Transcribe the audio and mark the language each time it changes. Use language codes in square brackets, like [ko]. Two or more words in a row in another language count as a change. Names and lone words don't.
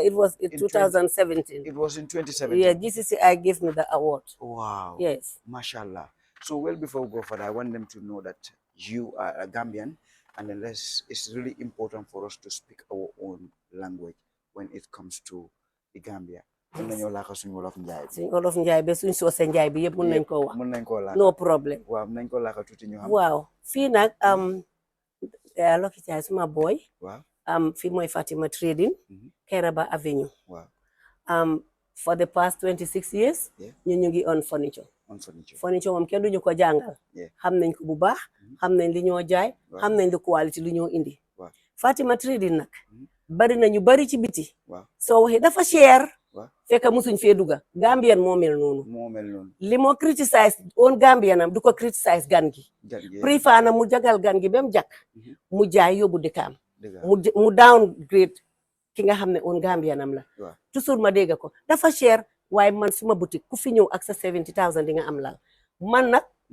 [en] It was in 2017. It was in 2017. Yeah, GCCI gave me the award. Wow. Yes. Mashallah. So well, before we go further, I want them to know that you are a Gambian, and unless it's really important for us to speak our own language when it comes to the Gambia. [wo] suñ olof njaay be suñ soose njaay bi yëpp mun nañ ko wax [en] no problem [wo] waaw nañ ko laaka tuuti ñu xam waaw fii nag Lucky Chai suma boy waaw fii mooy Fatima Trading Kairaba Avenue waaw [en] for the past 26 years [wo] ñu ngi on furniture moom kenn duñu ko jàngal xam nañ ko bu baax xam nañ li ñoo jaay xam nañ li quality li ñoo indi Fatima Trading nag bari na ñu bari ci biti soo waxee dafa cher fekk musuñ fee duga Gambian moo mel noonu li moo criticize on Gambian am du ko criticize gan gi préfère na mu jagal gan gi ba mu jakk mu jaay yóbbu dëkkaam mu downgrade ki nga xam ne on Gambian am la toujours ma dégg ko dafa cher waaye man suma boutique ku fi ñëw ak sa 70,000 di nga am lal man nag